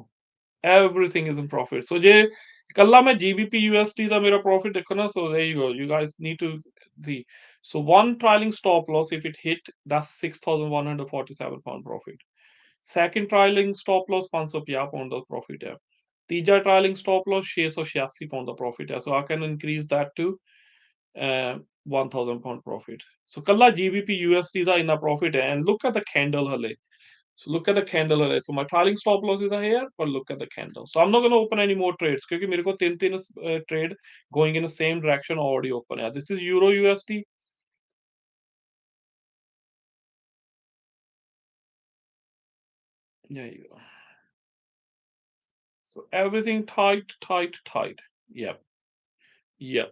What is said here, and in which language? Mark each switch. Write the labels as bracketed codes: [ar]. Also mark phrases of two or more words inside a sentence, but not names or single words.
[en] Everything is in profit. [pa] So ਜੇ ਕੱਲਾ ਮੈਂ GBP USD ਦਾ ਮੇਰਾ profit ਦੇਖੋ ਨਾ [en] so there you go. You guys need to see. So one trailing stop loss if it hit that's 6,147 pound profit. Second trailing stop loss 550 pound ਦਾ profit ਹੈ। ਤੀਜਾ trailing stop loss 686 pound ਦਾ profit ਹੈ। So I can increase that to 1,000 pound profit. So [pa] ਕੱਲਾ GBP USD ਦਾ ਇੰਨਾ [en] profit ਹੈ and look at the candle ਹਲੇ. So look at the candle alert. So my trailing stop losses are here, but look at the candle. So I'm not going to open any more trades because [hi] मेरे को तीन [en] trade going in the same direction already open है. This is Euro USD. There you go. So everything tight, tight, tight. Yep. Yep.